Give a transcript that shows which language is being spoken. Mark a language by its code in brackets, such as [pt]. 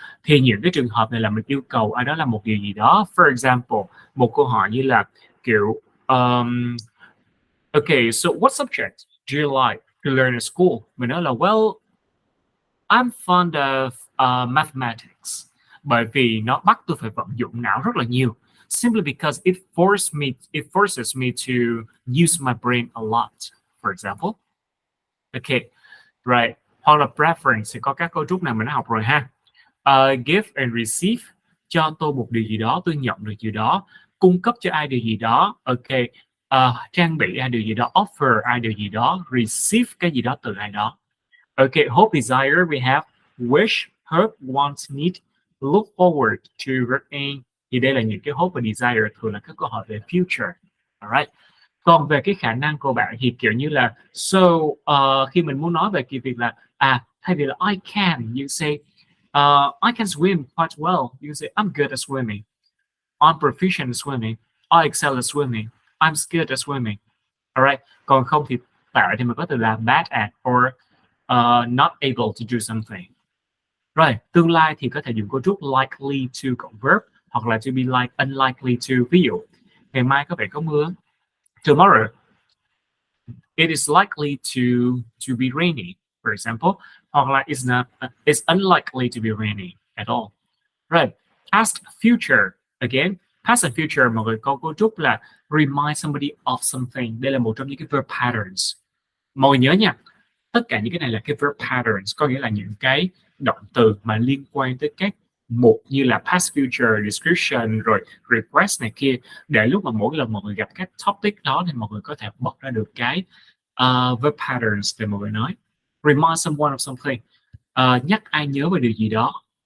[vi] Thì những cái trường hợp này là mình yêu cầu ai đó làm một điều gì đó. For example, một câu hỏi như là kiểu [en] okay, so what subject do you like to learn at school? Mình nói là well, I'm fond of mathematics. [vi] Bởi vì nó bắt tôi phải vận dụng não rất là nhiều. [en] Simply because it forces me to use my brain a lot, for example. Okay. Right. [vi] Hoặc là preference thì có các cấu trúc này mình đã học rồi ha. Give and receive, cho tôi một điều gì đó, tôi nhận được điều đó. Cung cấp cho ai điều gì đó. Ok. Trang bị ai điều gì đó, offer ai điều gì đó, receive cái gì đó từ ai đó. [en] Ok. Hope, desire, we have wish, hope, want, need, look forward to, working. [vi] Thì đây là những cái hope và desire, thường là các câu hỏi về future. Alright. Còn về cái khả năng của bạn thì kiểu như là khi mình muốn nói về cái việc là thay vì là I can, you say [en] I can swim quite well. You say I'm good at swimming. I'm proficient at swimming. I excel at swimming. I'm skilled at swimming. Alright. [vi] Còn không thì tệ thì mình có từ là [en] bad at or not able to do something. [vi] Rồi, tương lai thì có thể dùng cấu trúc likely to cộng verb hoặc là to be like, unlikely to. Ví dụ ngày mai có vẻ có mưa. [en] Tomorrow it is likely to be rainy, for example. Hoặc là it's unlikely to be rainy at all. Right. Past, future. Again, past and future [vi] mọi người có cấu trúc là [en] remind somebody of something. [vi] Đây là một trong những cái verb patterns. Mọi người nhớ nha, tất cả những cái này là cái verb patterns, có nghĩa là những cái động từ mà liên quan tới các mục như là past, future, description, rồi request này kia, để lúc mà mỗi lần mọi người gặp các topic đó thì mọi người có thể bật ra được cái verb patterns để mọi người nói. [en] Remind someone of something, [vi] nhắc ai nhớ về điều gì đó.